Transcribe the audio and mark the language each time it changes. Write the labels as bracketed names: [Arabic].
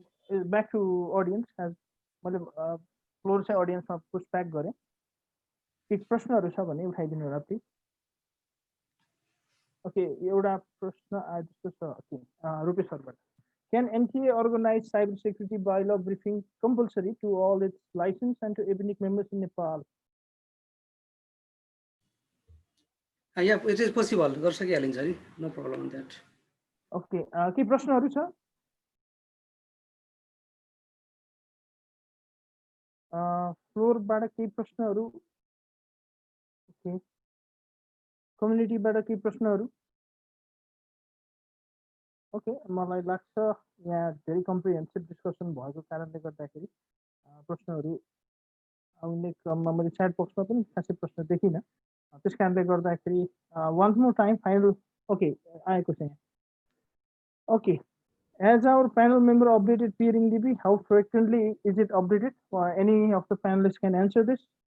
[English] back to audience, [Nepali] मैले floor चाहिँ अडियन्समा पुस back गरेँ। केही प्रश्नहरू छ भने उठाइदिनु होला प्लिज। ओके, एउटा प्रश्न आयो जस्तो छ Rupesh सरबाट। [English] Can NTA organize cybersecurity bylaw briefing compulsory to all its licensed and to ethnic members in Nepal? Yeah, it is possible. [Nepali] गर्न सकिहालिन्छ नि, [English] No problem on that. [Nepali] Okay, के प्रश्नहरू छ? फ्लोरबाट केही प्रश्नहरू? ओके, कम्युनिटीबाट केही प्रश्नहरू? ओके, मलाई लाग्छ यहाँ धेरै कम्प्रिहेन्सिभ डिस्कसन भएको कारणले गर्दाखेरि प्रश्नहरू आउने क्रममा मैले च्याट बक्समा पनि खासै प्रश्न देखिनँ। त्यस कारणले गर्दाखेरि [English] Once more time final. [Nepali] Okay, आएको छ यहाँ। [English] Okay, as our panel member updated peering DB, how frequently is it updated? Any of the panelists can answer this.